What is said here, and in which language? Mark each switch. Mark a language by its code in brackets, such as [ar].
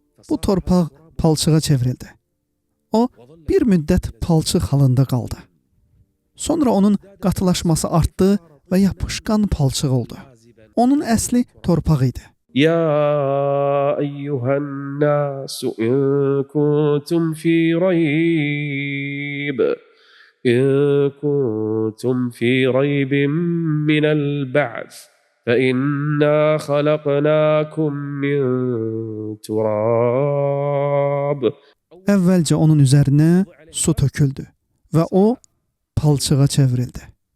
[az] Bu torpaq palçığa çevrildi. O, bir müddət palçıq halında qaldı. Sonra onun qatılaşması artdı və yapışqan palçıq oldu. Onun əsli torpaq idi. [ar] يا أيها الناس إن كنتم في ريب من البعث فإنا خلقناكم من تراب. [az] Əvvəlcə onun üzərinə su töküldü və o palçığa çevrildi.